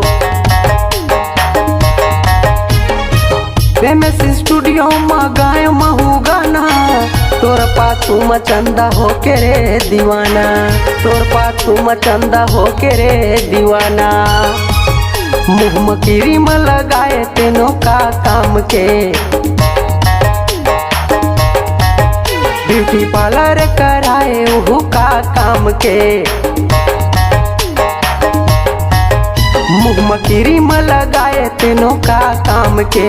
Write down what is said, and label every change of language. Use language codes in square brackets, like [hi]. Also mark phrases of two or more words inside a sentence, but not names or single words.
[en] famous studio [hne] में गाय महू गाना। तोर पाछू में चंदा हो के रे दीवाना। तोर पाछू में चंदा हो के रे दीवाना। मुँह में क्रीम लगाए तेनो का काम के। [en] beauty parlour [hne] कराए ओहू का काम के। मुँह में क्रीम लगाए तेनो का काम के।